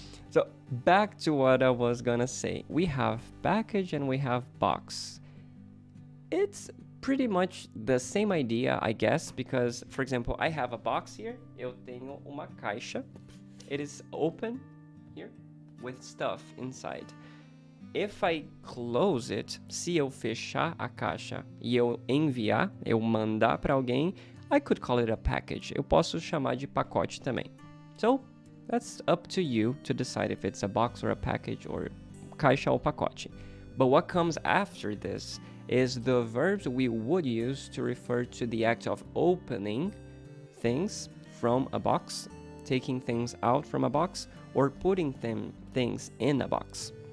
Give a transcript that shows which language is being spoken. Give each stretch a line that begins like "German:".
English: So, back to what I was gonna say. We have package and we have box. It's pretty much the same idea, I guess, because, for example, I have a box here.
Portuguese: Eu tenho uma caixa.
English: It is open here with stuff inside. If I close it,
Portuguese: se eu fechar a caixa e eu enviar, eu mandar para alguém,
English: I could call it a package.
Portuguese: Eu posso chamar de pacote também.
English: So, that's up to you to decide if it's a box or a package or
Portuguese: caixa ou pacote.
English: But what comes after this is the verbs we would use to refer to the act of opening things from a box, taking things out from a box, or putting things in a box.